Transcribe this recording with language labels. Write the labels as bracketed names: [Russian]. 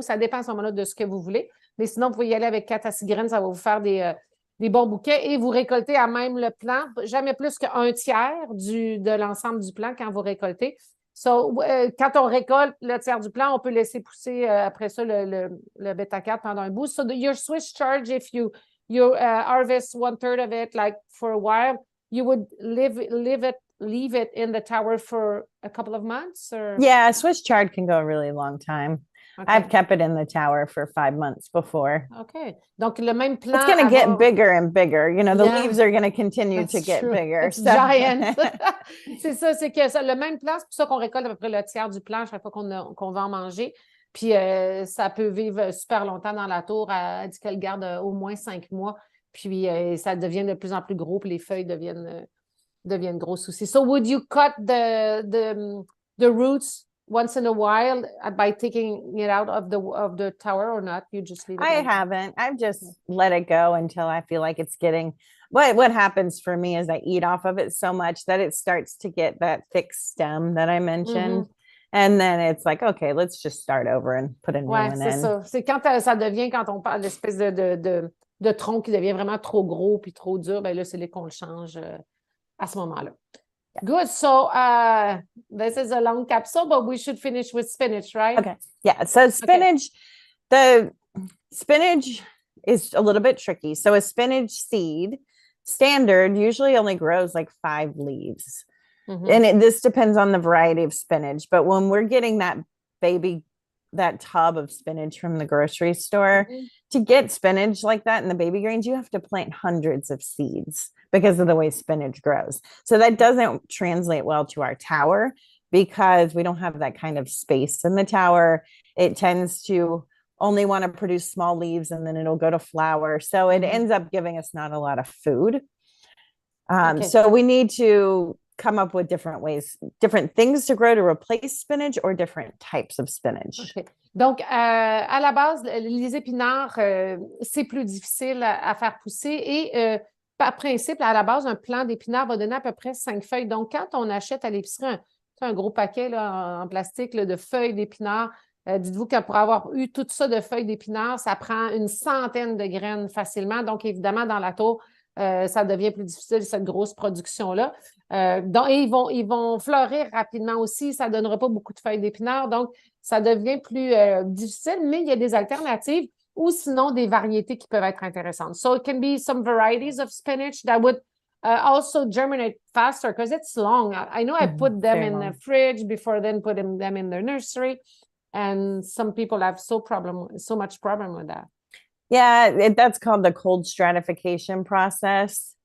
[French] Ça dépend à ce moment-là de ce que vous voulez. Mais sinon, vous pouvez y aller avec 4 à 6 graines, ça va vous faire des bons bouquets et vous récoltez à même le plant, jamais plus qu'un tiers de l'ensemble du plant quand vous récoltez. So, quand on récolte le tiers du plant, on peut laisser pousser après ça le bette-à-carde pendant un bout. [English] So your Swiss chard, if you harvest 1/3 of it, like for a while, you would leave it in the tower for a couple of months? Or? Yeah, Swiss chard can go a really long time. Okay. I've kept it in the tower for 5 months before. [French] Okay. Donc, le même plant. [English] It's going to get bigger and bigger. The leaves are going to continue to get bigger. It's giant. [French] C'est ça, c'est que le même plant, c'est pour ça qu'on récolte à peu près le tiers du plant chaque fois qu'on va en manger. Puis, ça peut vivre super longtemps dans la tour. Elle dit qu'elle garde au moins 5 mois. Puis, ça devient de plus en plus gros, puis les feuilles deviennent grosses aussi. [English] So, would you cut the roots once in a while by taking it out of the tower or not? You just leave it? I haven't. I've just let it go until I feel like it's getting. What happens for me is I eat off of it so much that it starts to get that thick stem that I mentioned. And then it's like, okay, let's just start over and put a new one in. [French] C'est ça. C'est quand ça devient, quand on parle d'espèce de tronc qui devient vraiment trop gros puis trop dur, ben là, c'est là qu'on le change à ce moment-là. [English] Good. So this is a long capsule, but we should finish with spinach, right? Okay. Yeah. So spinach, the spinach is a little bit tricky. So a spinach seed standard usually only grows like 5 leaves. And this depends on the variety of spinach. But when we're getting that tub of spinach from the grocery store, to get spinach like that in the baby greens, you have to plant hundreds of seeds because of the way spinach grows. So that doesn't translate well to our tower because we don't have that kind of space in the tower. It tends to only want to produce small leaves and then it'll go to flower. So it ends up giving us not a lot of food. So we need to come up with different ways, different things to grow to replace spinach or different types of spinach. Okay. [French] Donc, à la base, les épinards, c'est plus difficile à faire pousser et par principe, à la base, un plant d'épinards va donner à peu près 5 feuilles. Donc, quand on achète à l'épicerie un gros paquet là, en plastique là, de feuilles d'épinards, dites-vous que pour avoir eu tout ça de feuilles d'épinards, ça prend une centaine de graines facilement. Donc, évidemment, dans la tour, ça devient plus difficile, cette grosse production-là. Donc, et ils vont fleurir rapidement aussi. Ça ne donnera pas beaucoup de feuilles d'épinards. Donc, ça devient plus difficile, mais il y a des alternatives ou sinon des variétés qui peuvent être intéressantes. [English] So, it can be some varieties of spinach that would also germinate faster because it's long. I know I put them in the fridge before then putting them in the nursery. And some people have so much problem with that. Yeah, that's called the cold stratification process.